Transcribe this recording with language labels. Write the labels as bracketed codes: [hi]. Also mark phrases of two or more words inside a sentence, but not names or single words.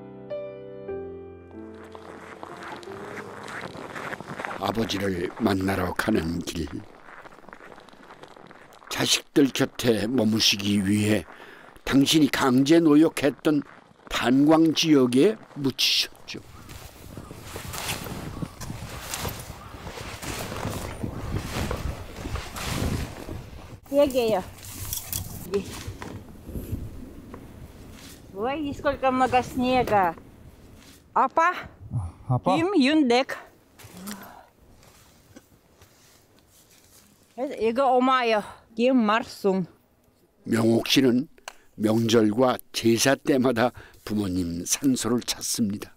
[ko] 아버지를 만나러 가는 길, 자식들 곁에 머무시기 위해 당신이 강제 노역했던 탄광 지역에 묻히셨죠. 여기요. [ru] Ой, сколько много снега. [ko] 아빠? 아빠? 김윤백. 이거 엄마요. 김말순. 명옥 씨는 명절과 제사 때마다 부모님 산소를 찾습니다.